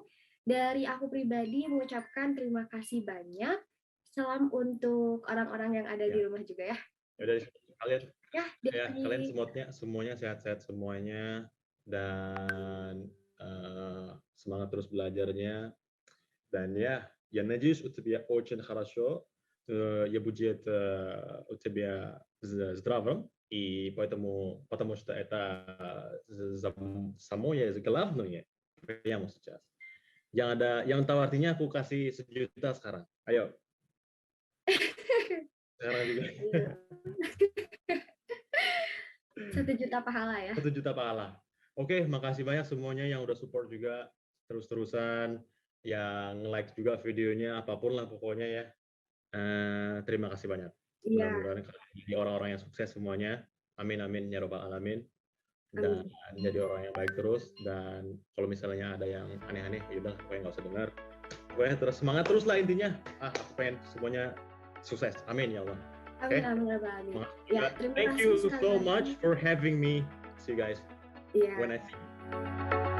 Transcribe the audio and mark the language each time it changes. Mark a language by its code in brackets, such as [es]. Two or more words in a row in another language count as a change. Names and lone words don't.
[id] Dari aku pribadi mengucapkan terima kasih banyak. Salam untuk orang-orang yang ada di rumah juga ya. Ya dari kalian. Ya, kalian semuanya sehat-sehat semuanya dan semangat terus belajarnya. Dan ya [ru] надеюсь, у тебя очень хорошо. Я будет у тебя здравым, и потому что это самое главное прямо сейчас. [id] Yang tahu artinya aku kasih 1 juta sekarang. Ayo. Sekarang juga. 1 juta pahala ya. 1 juta pahala. Oke, makasih banyak semuanya yang udah support juga terus-terusan, yang like juga videonya, apapun lah pokoknya ya. Terima kasih banyak. Mudah-mudahan jadi orang-orang yang sukses semuanya. [ar] آمين آمين يا رب العالمين. [id] Dan jadi orang yang baik terus. Dan kalau misalnya ada yang aneh-aneh, ya udah pokoknya nggak usah dengar. Pokoknya terus semangat terus lah intinya. Aku pengen semuanya sukses. Amin ya Allah. [ar] آمين آمين يا رب العالمين. [id] Ya, terima [en] Thank [id] kasih [en] you so much for having me. See you guys when I see you.